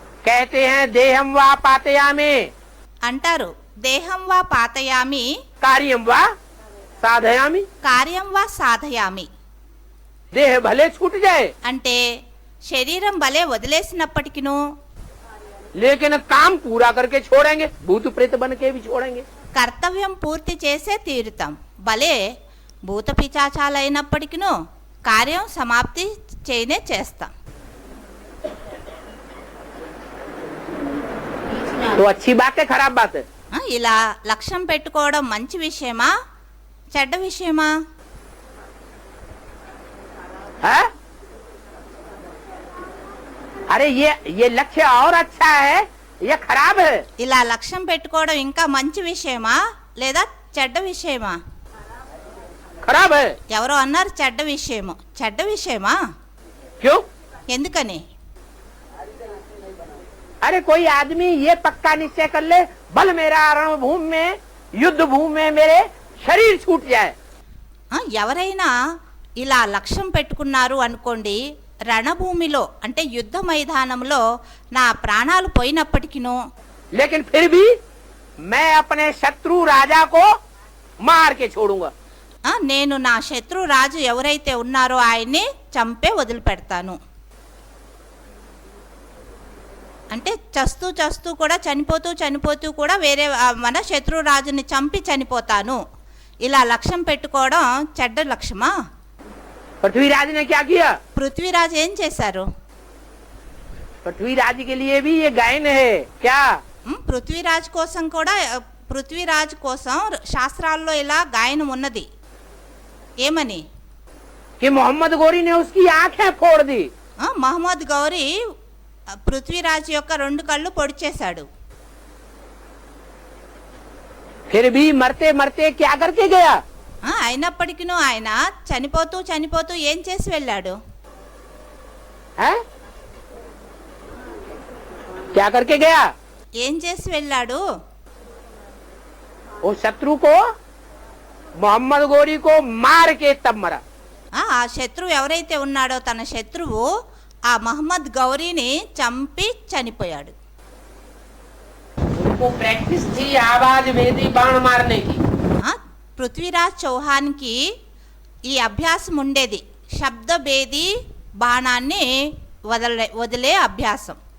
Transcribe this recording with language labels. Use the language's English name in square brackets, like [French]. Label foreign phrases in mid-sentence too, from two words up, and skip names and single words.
[Hindi] कहते हैं [Sanskrit] देहम वा पातयामि అంటారు దేహం వా పాతయామి कार्यम वा साधयामि। కార్యం వా సాధయామి [Hindi] देह भले छूट जाए [Telugu] అంటే శరీరం భలే వదిలేసినప్పటికిను [Hindi] लेकिन काम पूरा करके छोड़ेंगे, भूत प्रेत बन के भी छोड़ेंगे। [Telugu] కర్తవ్యం పూర్తి చేసే తీరుతాం. భలే భూత పిచాచాలైనప్పటికిను కార్యం సమాప్తి చేయనే చేస్తాం. [Hindi] तो अच्छी बात है खराब बात है? [Telugu] ఇలా లక్ష్యం పెట్టుకోవడం మంచి విషయమా చెడ్డ విషయమా? [Hindi] है? अरे ये लक्ष्य और अच्छा है ये खराब है? [Telugu] ఇలా లక్ష్యం పెట్టుకోవడం ఇంకా మంచి విషయమా లేదా చెడ్డ విషయమా? [Hindi] खराब है। [Telugu] ఎవరో అన్నారు చెడ్డ విషయము. చెడ్డ విషయమా? [Hindi] क्यों? [Telugu] ఎందుకని? [Hindi] अरे कोई आदमी ये पक्का निश्चय कर ले बल मेरा रणभूमि में युद्ध भूमि में मेरे शरीर छूट जाए। [Telugu] ఎవరైనా ఇలా లక్ష్యం పెట్టుకున్నారు అనుకోండి, రణభూమిలో అంటే యుద్ధ మైదానంలో నా ప్రాణాలు పోయినప్పటికిను [Hindi] लेकिन फिर भी मैं अपने शत्रु राजा को मार के छोड़ूंगा। [Telugu] నేను నా శత్రు రాజు ఎవరైతే ఉన్నారో ఆయన్ని చంపే వదిలిపెడతాను. అంటే చస్తూ చస్తూ కూడా చనిపోతూ కూడా వేరే మన శత్రు రాజుని చంపి చనిపోతాను. ఇలా లక్ష్యం పెట్టుకోవడం చెడ్డ లక్ష్యమా? [Hindi] पृथ्वीराज ने क्या किया? [Telugu] పృథ్వీరాజు ఏం చేశారు? [Hindi] पृथ्वीराज के लिए भी ये गायन है क्या? [Telugu] పృథ్వీరాజ్ కోసం కూడా పృథ్వీరాజ్ కోసం శాస్త్రాల్లో ఇలా గాయనం ఉన్నది. ఏమని? [Hindi] कि मोहम्मद गौरी ने उसकी आंखें फोड़ दी। [Telugu] మహమ్మద్ గౌరీ పృథ్వీరాజ్ యొక్క 2 కళ్ళు పొడి చేశాడు. [Hindi] फिर भी मरते मरते क्या करके गया? [Telugu] అయినప్పటికీ ఆయన చనిపోతూ ఏం చేసి వెళ్ళాడు? [Hindi] है? क्या करके गया? [Telugu] ఏం చేసి వెళ్ళాడు? [Hindi] वो शत्रु को मोहम्मद गौरी को मार के तब मरा। [Telugu] ఆ శత్రువు ఎవరైతే ఉన్నాడో తన శత్రువు ఆ మహమ్మద్ గౌరీని చంపి చనిపోయాడు. [Hindi] उनको प्रैक्टिस थी आवाज भेदी बाण मारने की। [Telugu] పృథ్వీరాజ్ చౌహాన్కి ఈ అభ్యాసం ఉండేది, శబ్దభేది బాణాన్ని వదిలే అభ్యాసం.